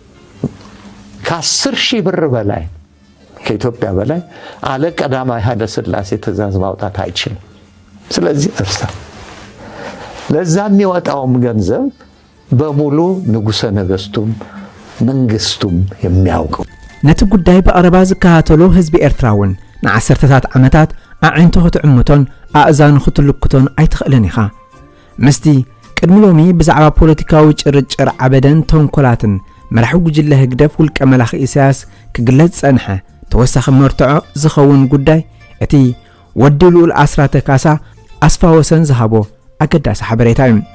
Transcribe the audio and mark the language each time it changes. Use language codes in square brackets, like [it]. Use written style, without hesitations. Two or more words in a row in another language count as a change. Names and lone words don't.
[am] ከ10,000 ብር በላይ ከኢትዮጵያ በላይ አለ ቀዳማዊ ኃይለ ሥላሴ ትእዛዝ ማውጣት አይችልም ስለዚህ እርሳ ለዛ የሚወጣውም ገንዘብ በሙሉ ንጉሠ ነገሥቱም መንግስቱም የሚያውቀው [ti] ነቲ ጉዳይ በቀረባ ዝከታተሎ ህዝቢ ኤርትራውን ንዓሰርተታት ዓመታት ኣዒንቶ ክትዕምቶን ኣእዛኑ ክትልክቶን ኣይትኽእልን ኢኻ ምስቲ ቅድሚ ሎሚ ብዛዕባ ፖለቲካዊ ጭርጭር ዓበደን ተንኮላትን መራሒ ጉጅለ ህግደፍ ውልቀ መላኺ ኢሳያስ ክግለጽ ጸንሐ ተወሳኺ መርትዖ ዝኸውን ጉዳይ እቲ ወዲ ልኡል ኣስራተ ካሳ ኣስፋወሰን ዝሃቦ ኣገዳሲ ሓበሬታ እዩ